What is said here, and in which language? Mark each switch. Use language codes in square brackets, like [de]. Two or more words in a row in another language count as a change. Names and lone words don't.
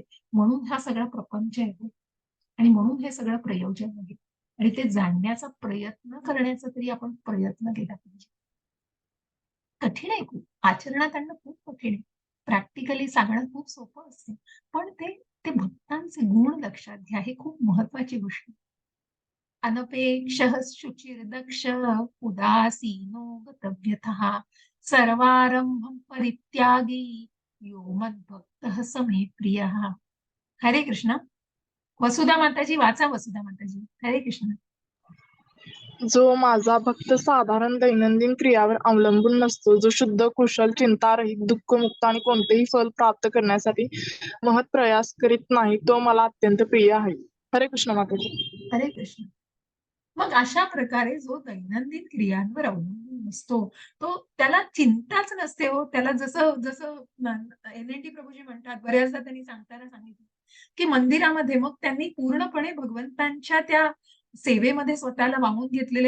[mr] म्हणून हा सगळा प्रपंच आहे आणि म्हणून हे सगळं प्रयोजन आहे. आणि ते जाणण्याचा प्रयत्न करण्याचा तरी आपण प्रयत्न केला पाहिजे. कठीण आहे खूप. आचरणात आणणं खूप कठीण आहे. प्रॅक्टिकली सांगणं खूप सोपं असतं. पण ते भक्तांचे गुण लक्षात घ्या. ही खूप महत्वाची गोष्ट आहे. [sa] अनपेक्षः शुचिर्दक्ष उदासीनो गतव्यथः सर्वारंभं परित्यागी यो मद्भक्तः स मे प्रियः. [mr] हरे कृष्ण. वसुधा माताजी वाचा, वसुधा माताजी. हरे कृष्ण. जो माझा भक्त साधारण दैनंदिन क्रियावर अवलंबून नसतो, जो शुद्ध, कुशल, चिंतारहित, दुःखमुक्त आणि कोणतेही फल प्राप्त करण्यासाठी महत् प्रयास करीत नाही, तो मला अत्यंत प्रिय आहे. हरे कृष्ण माताजी. हरे कृष्ण. मग अशा प्रकारे जो दैनंदिन क्रियांवर अवलंबून नसतो, तो त्याला चिंताच नसते हो. त्याला जसं जसं NNT प्रभूजी म्हणतात, बऱ्याचदा त्यांनी सांगताना सांगितलं, की मंदिरामध्ये मग त्यांनी पूर्णपणे भगवंतांच्या त्या सेवेमध्ये स्वतःला वाहून घेतलेले.